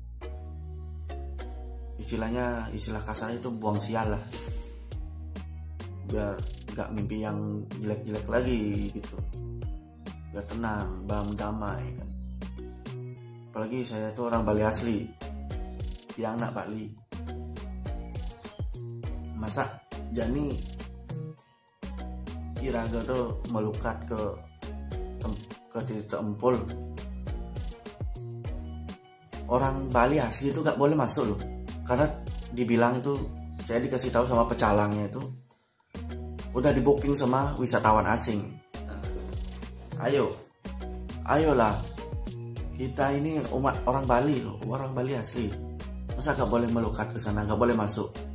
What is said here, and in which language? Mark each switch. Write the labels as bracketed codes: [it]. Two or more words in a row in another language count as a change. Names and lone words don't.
[id] Istilah kasarnya itu buang sial lah, biar gak mimpi yang jelek-jelek lagi gitu, biar tenang, damai kan. Apalagi saya tuh orang Bali asli, yang anak Bali. [ban] Masa Jani Iraga [id] tuh melukat ke Tirta Empul orang Bali asli itu gak boleh masuk loh, karena dibilang itu, saya dikasih tahu sama pecalangnya itu udah di booking sama wisatawan asing. Ayolah, kita ini umat orang Bali loh, orang Bali asli, masa gak boleh melukat ke sana, gak boleh masuk.